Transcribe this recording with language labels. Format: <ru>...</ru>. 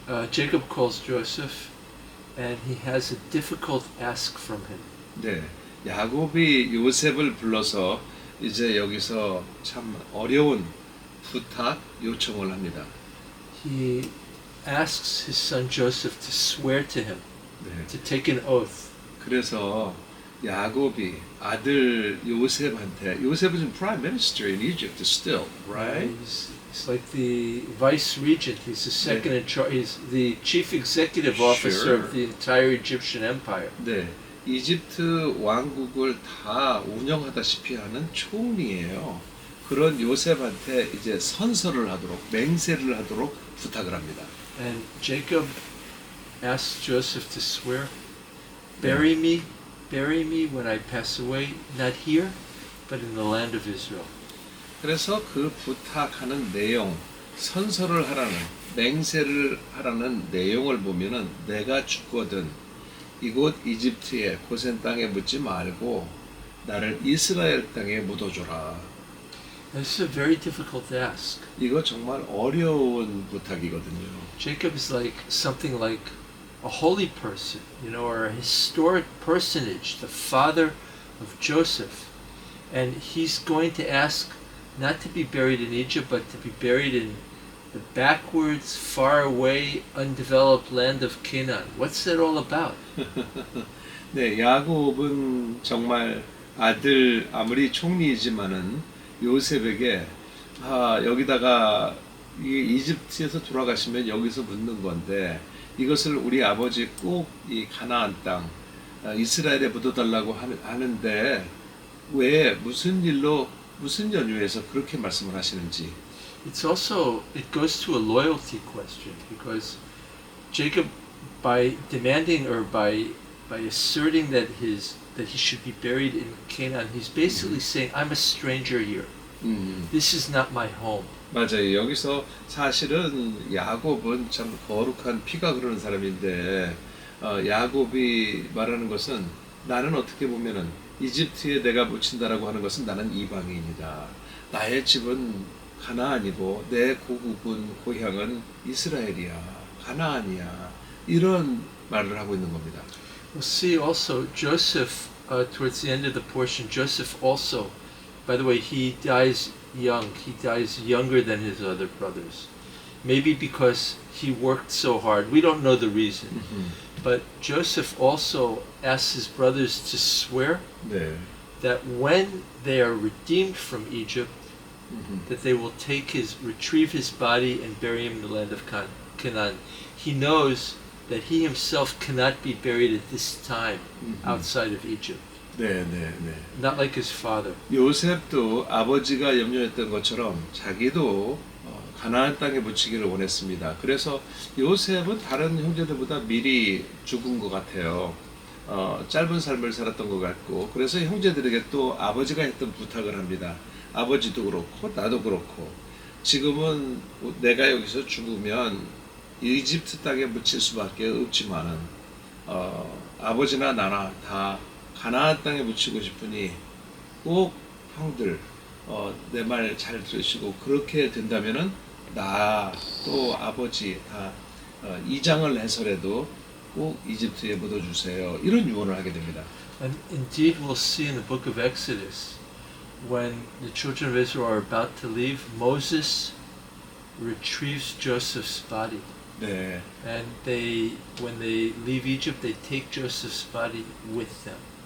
<en>Jacob calls Joseph, and he has a difficult ask from him.</en> <ko>네, 야곱이 요셉을 불러서 이제 여기서 참 어려운 부탁 요청을 합니다.</ko> <en>He asks his son Joseph to swear to him,</en> <ko>네.</ko> <en>to take an oath.</en> <ko>그래서 야곱이 아들 요셉한테, 요셉은 지금</ko> <en>prime minister in Egypt still, right? He's like the vice regent. He's the second in charge. He's the chief executive officer Sure. of the entire Egyptian empire.</en> <ko>네, 이집트 왕국을 다 운영하다시피 하는 총리예요. 그런 요셉한테 이제 선서를 하도록, 맹세를 하도록 부탁을 합니다.</ko> <en>And Jacob asked Joseph to swear, bury me when I pass away, not here, but in the land of Israel.</en> <ko>그래서 그 부탁하는 내용, 선서를 하라는, 맹세를 하라는 내용을 보면은 내가 죽거든 이곳 이집트의 고센 땅에 묻지 말고 나를 이스라엘 땅에 묻어줘라.</ko> <en>This is a very difficult ask.</en> <ko>이거 정말 어려운 부탁이거든요.</ko> <en>Jacob is like something like a holy person, or a historic personage, the father of Joseph. And he's going to ask not to be buried in Egypt, but to be buried in the backwards, far away, undeveloped land of Canaan. What's that all about?</en> <ko>네, 야곱은 정말 아들 아무리 총리이지만은 요셉에게 여기다가 이 이집트에서 돌아가시면 여기서 묻는 건데 이것을 우리 아버지 꼭 이 가나안 땅 이스라엘에 묻어달라고 하는데 왜 무슨 일로 무슨 연유에서 그렇게 말씀을 하시는지.</ko> <en>It goes to a loyalty question, because Jacob, by demanding or by asserting that he should be buried in Canaan, he's basically saying, I'm a stranger here. This is not my home.</en> <ko>맞아요. 여기서 사실은 야곱은 참 거룩한 피가 흐르는 사람인데 야곱이 말하는 것은 나는 어떻게 보면은 이집트에 내가 묻힌다라고 하는 것은 나는 이방인이다. 나의 집은 가나안이고 내 고국은 고향은 이스라엘이야. 가나안이야. 이런 말을 하고 있는 겁니다.</ko> <en>We'll see also Joseph, towards the end of the portion, Joseph also, by the way, he dies young. He dies younger than his other brothers. Maybe because he worked so hard. We don't know the reason. But Joseph also asks his brothers to swear</en> <ko>네.</ko> <en>that when they are redeemed from Egypt, that they will retrieve his body and bury him in the land of Canaan. He knows that he himself cannot be buried at this time outside of Egypt.</en> <ko>네, 네, 네.</ko> <en>Not like his father.</en> <ko>요셉도 아버지가 염려했던 것처럼 자기도 가나안 땅에 묻히기를 원했습니다. 그래서 요셉은 다른 형제들보다 미리 죽은 것 같아요. 짧은 삶을 살았던 것 같고, 그래서 형제들에게 또 아버지가 했던 부탁을 합니다. 아버지도 그렇고 나도 그렇고 지금은 내가 여기서 죽으면 이집트 땅에 묻힐 수밖에 없지만은 아버지나 나나 다 가나안 땅에 묻히고 싶으니 꼭 형들 내 말 잘 들으시고 그렇게 된다면은 나 또 아버지 다 이장을 해서라도 꼭 이집트에 묻어주세요. 이런 유언을 하게 됩니다.</ko> <en>And indeed we'll see in the book of Exodus, when the children of Israel are about to leave, Moses retrieves Joseph's body.</en> <ko>네.</ko> <en>And when they leave Egypt, they take Joseph's body with them.</en>